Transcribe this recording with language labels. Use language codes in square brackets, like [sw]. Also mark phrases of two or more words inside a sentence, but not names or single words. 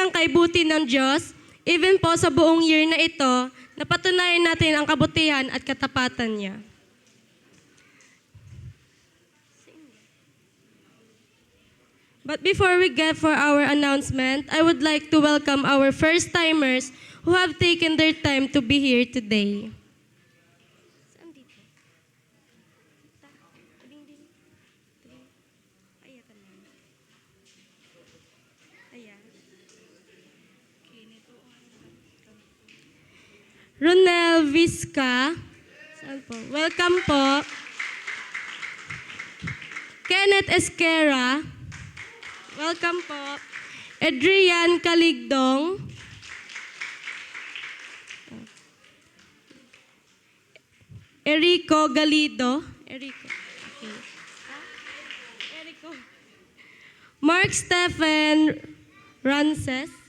[tl] napakalibuti ng Diyos, [en] even po sa buong year [tl] na ito, napatunayan natin ang kabutihan at katapatan niya. [en] But before we get for our announcement, I would like to welcome our first-timers who have taken their time to be here today. [tl] Ronel Vizca, saan po? Welcome po. Kenneth Esquera, welcome po. Adrian Caligdong, Erico Galido, Erico. [en] Okay. Erico. Mark Stephen Rances.